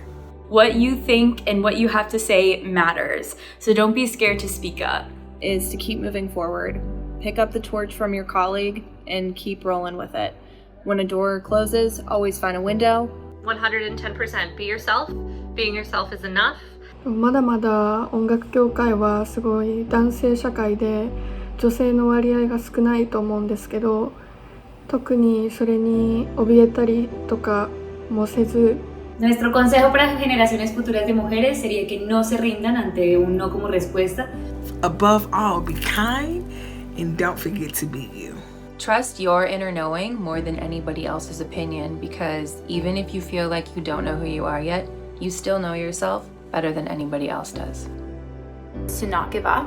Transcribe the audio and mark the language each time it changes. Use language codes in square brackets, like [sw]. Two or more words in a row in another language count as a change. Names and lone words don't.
[en] What you think and what you have to say matters, so don't be scared to speak up. Is to keep moving forward. Pick up the torch from your colleague and keep rolling with it. When a door closes, always find a window. 110% be yourself. Being yourself is enough. [ja] まだまだ音楽業界はすごい男性社会で女性の割合が少ないと思うんですけど、特にそれに怯えたりとかもせず。 [es] Nuestro consejo para generaciones futuras de mujeres sería que no se rindan ante un no como respuesta. [en] Above all, be kind and don't forget to be you. Trust your inner knowing more than anybody else's opinion, because even if you feel like you don't know who you are yet, you still know yourself better than anybody else does. To not give up.